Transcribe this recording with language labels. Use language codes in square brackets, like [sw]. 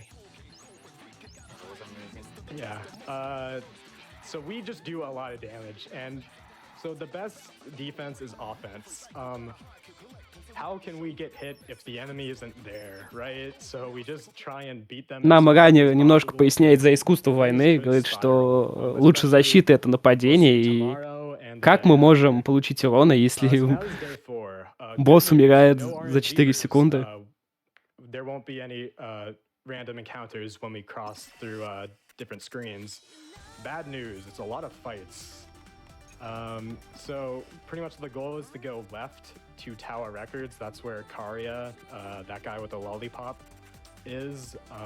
[en] That was amazing. Yeah, so we just do a lot of damage, and so the best defense is offense. how can we get hit if the enemy isn't there, right? So we just try and beat them. [ru] Нам ранее немножко поясняет за искусство войны, говорит, что лучше защита — это нападение, и как мы можем получить урона, если босс умирает за 4 секунды? [en] There won't be any random encounters when we cross through different screens. Bad news, it's a lot of fights. So pretty much the goal is to go left to Tower Records. That's where Karya, that guy with the lollipop, is.